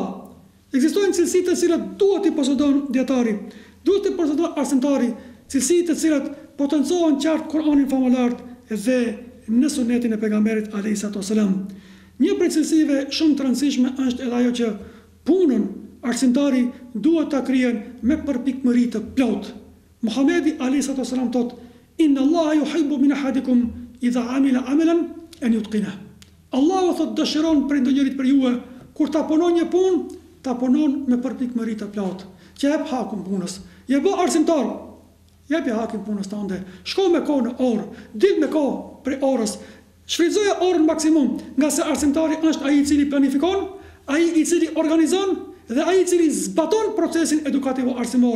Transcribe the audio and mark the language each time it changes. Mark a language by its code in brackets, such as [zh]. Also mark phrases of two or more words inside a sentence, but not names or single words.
[sq] Ekzistojnë cilësi të cilat duhet i posedon dietari, duhet i posedon arsimtari, cilësi të cilat potencohen qartë Kur'anin famulart dhe në sunetin e pejgamberit [ar] عليه السلام. [sq] Një prej cilësive shumë të rëndësishme është edhe ajo që punën arsimtari duhet ta kryejë me përpikmëri të plotë. Muhamedi [ar] عليه السلام [sq] thotë: [ar] "إن الله يحب من أحدكم إذا عمل عملا أن يتقنه." [sq] Allahu thotë dëshiron për ndonjërit për juve kur ta punon një punë, ta punon me përpikmëri të plotë. Që jep hakun punës. Je bë arsimtar. Jepi hakin punës tënde, shko me kohë në orë, dil me kohë për orës, shfrytëzoje orën maksimum, nga se arsimtari është ai i cili planifikon, ai i cili organizon dhe ai i cili zbaton procesin edukativ arsimor.